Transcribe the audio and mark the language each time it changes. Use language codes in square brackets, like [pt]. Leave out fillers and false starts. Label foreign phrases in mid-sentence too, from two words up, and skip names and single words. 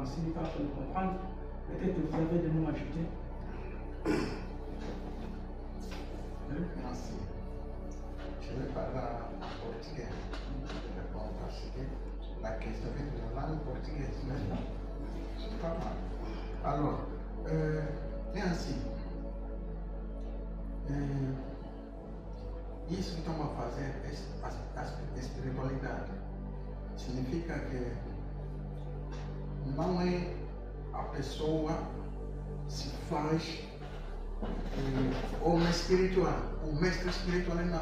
[fr] S'ils ne peuvent pas nous comprendre, peut-être que vous avez de nous ajouter. Merci. Je vais parler en portugais. Je vais répondre parce que la question vient de la langue portugaise. C'est pas mal. Alors, [pt] é assim. Isso que estamos a fazer, a espiritualidade, significa que não é a pessoa se faz homem espiritual, o mestre espiritual não.